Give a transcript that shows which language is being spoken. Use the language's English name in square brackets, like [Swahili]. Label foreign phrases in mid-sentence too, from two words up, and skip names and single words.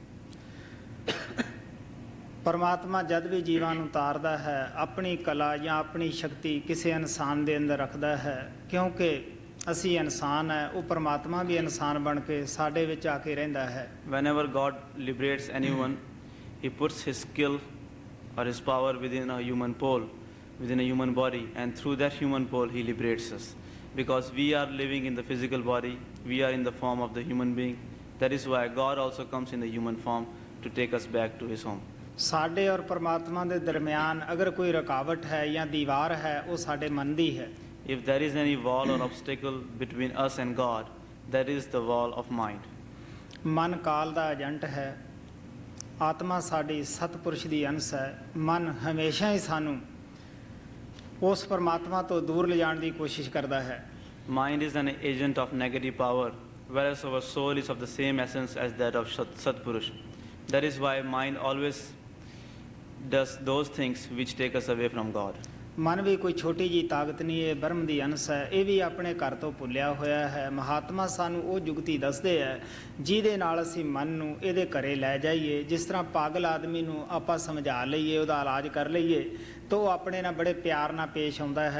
[Punjabi] ਪਰਮਾਤਮਾ ਜਦ ਵੀ ਜੀਵਾਂ ਨੂੰ ਤਾਰਦਾ ਹੈ, ਆਪਣੀ ਕਲਾ ਜਾਂ ਆਪਣੀ ਸ਼ਕਤੀ ਕਿਸੇ ਇਨਸਾਨ ਦੇ ਅੰਦਰ ਰੱਖਦਾ ਹੈ। ਕਿਉਂਕਿ ਅਸੀਂ ਇਨਸਾਨ ਹੈ, ਉਹ ਪਰਮਾਤਮਾ ਵੀ ਇਨਸਾਨ ਬਣ ਕੇ ਸਾਡੇ ਵਿੱਚ ਆ ਕੇ ਰਹਿੰਦਾ ਹੈ। [English] Whenever God liberates anyone, He puts His skill or His power within a human pole, within a human body, and through that human pole He liberates us. Because we are living in the physical body, we are in the form of the human being. That is why God also comes in the human form to take us back to His home. [Punjabi] ਸਾਡੇ ਔਰ ਪਰਮਾਤਮਾ ਦੇ ਦਰਮਿਆਨ ਅਗਰ ਕੋਈ ਰੁਕਾਵਟ ਹੈ ਜਾਂ ਦੀਵਾਰ ਹੈ, ਉਹ ਸਾਡੇ ਮਨ ਦੀ ਹੈ। [English] If there is any wall or obstacle between us and God, that is the wall of mind. [Punjabi] ਮਨ ਕਾਲ ਦਾ ਏਜੰਟ ਹੈ, ਆਤਮਾ ਸਾਡੀ ਸਤਪੁਰਸ਼ ਦੀ ਅੰਸ਼ ਹੈ। ਮਨ ਹਮੇਸ਼ਾ ਹੀ ਸਾਨੂੰ ਉਸ ਪਰਮਾਤਮਾ ਤੋਂ ਦੂਰ ਲਿਜਾਣ ਦੀ ਕੋਸ਼ਿਸ਼ ਕਰਦਾ ਹੈ। [English] Mind is an agent of negative power, whereas our soul is of the same essence as that of Satpurush. That is why mind always does those things which take us away from God. [Punjabi] ਮਨ ਵੀ ਕੋਈ ਛੋਟੀ ਜੀ ਤਾਕਤ ਨਹੀਂ, ਇਹ ਬ੍ਰਹਮ ਦੀ ਅੰਸ਼ ਹੈ। ਇਹ ਵੀ ਆਪਣੇ ਘਰ ਤੋਂ ਭੁੱਲਿਆ ਹੋਇਆ ਹੈ। ਮਹਾਤਮਾ ਸਾਨੂੰ ਉਹ ਜੁਗਤੀ ਦੱਸਦੇ ਹੈ ਜਿਹਦੇ ਨਾਲ ਅਸੀਂ ਮਨ ਨੂੰ ਇਹਦੇ ਘਰੇ ਲੈ ਜਾਈਏ। ਜਿਸ ਤਰ੍ਹਾਂ ਪਾਗਲ ਆਦਮੀ ਨੂੰ ਆਪਾਂ ਸਮਝਾ ਲਈਏ, ਉਹਦਾ ਇਲਾਜ ਕਰ ਲਈਏ, ਤਾਂ ਉਹ ਆਪਣੇ ਨਾਲ ਬੜੇ ਪਿਆਰ ਨਾਲ ਪੇਸ਼ ਆਉਂਦਾ ਹੈ।